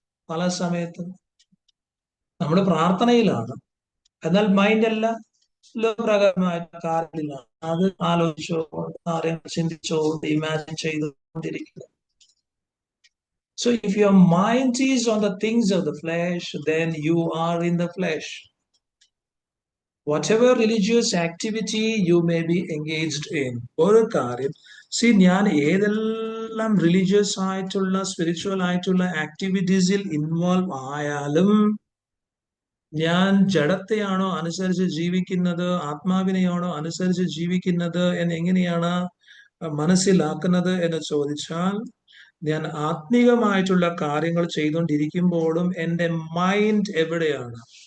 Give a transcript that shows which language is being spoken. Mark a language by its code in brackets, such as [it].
[ml] പല സമയത്തും നമ്മൾ പ്രാർത്ഥനയിലാണ്, എന്നാൽ മൈൻഡ് എല്ലാം ലോകപ്രകാരമായിട്ടുള്ള കാര്യങ്ങളിലാണ്. അത് ആലോചിച്ചോ, കാര്യങ്ങൾ ചിന്തിച്ചോ, ഇമാജിൻ ചെയ്തുകൊണ്ടിരിക്കുക. [en] So if your mind is on the things of the flesh, then you are in the flesh. Whatever religious activity you may be engaged in, [ml] ഒരു കാര്യം, ഞാൻ ഏതെല്ലാം റിലീജിയസ് ആയിട്ടുള്ള സ്പിരിച്വൽ ആയിട്ടുള്ള ആക്ടിവിറ്റീസിൽ ഇൻവോൾവ് ആയാലും ഞാൻ ജഡത്തെയാണോ അനുസരിച്ച് ജീവിക്കുന്നത്, ആത്മാവിനെയാണോ അനുസരിച്ച് ജീവിക്കുന്നത് എന്ന് എങ്ങനെയാണ് മനസ്സിലാക്കുന്നത് എന്ന് ചോദിച്ചാൽ, ഞാൻ ആത്മീകമായിട്ടുള്ള കാര്യങ്ങൾ ചെയ്തുകൊണ്ടിരിക്കുമ്പോഴും എൻ്റെ മൈൻഡ് എവിടെയാണ്?